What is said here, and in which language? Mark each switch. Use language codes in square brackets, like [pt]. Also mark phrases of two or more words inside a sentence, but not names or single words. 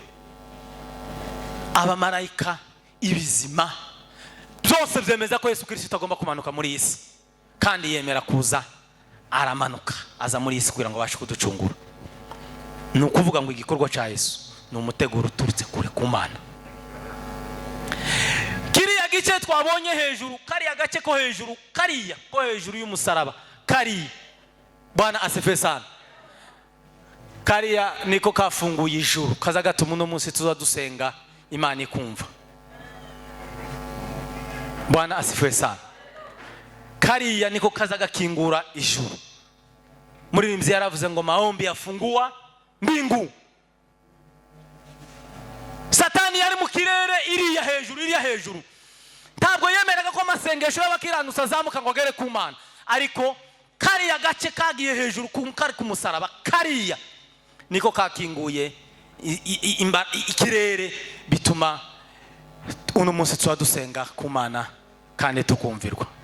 [rw] Abamarayika, ibizima byose byemeza ko Yesu Kristo agomba kumanuka muri iyi si, kandi yemera kuza aramanuka aza muri iyi si kugira ngo abashe kuducungura. Ni ukuvuga ngo igikorwa cya Yesu ni umuteguro uturutse kure ku Mana. Kiriya gice twabonye hejuru, kariya gace ko hejuru, kariya ko hejuru y'umusaraba, kariya [sw] Bwana asifiwe sana. [rw] Kariya niko kafunguye ijuru, kaza gatuma uno munsi tuza dusenga Imana ikumva. [sw] Bwana asifiwe sana. [rw] Kariya niko kaza gakingura ijuru. Muririmbyi yaravuze ngo [sw] maombi yafungua mbingu. [rw] Satani yari mu kirere iriya hejuru. Ntabwo yemeraga ko amasengesho y'abakiranutsi azamuka ngo agere ku Mana. Ariko kariya gace kagiye hejuru kari ku musaraba, kariya niko kakinguye ikirere, bituma uno munsi tuba dusenga ku Mana kandi tukumvirwa.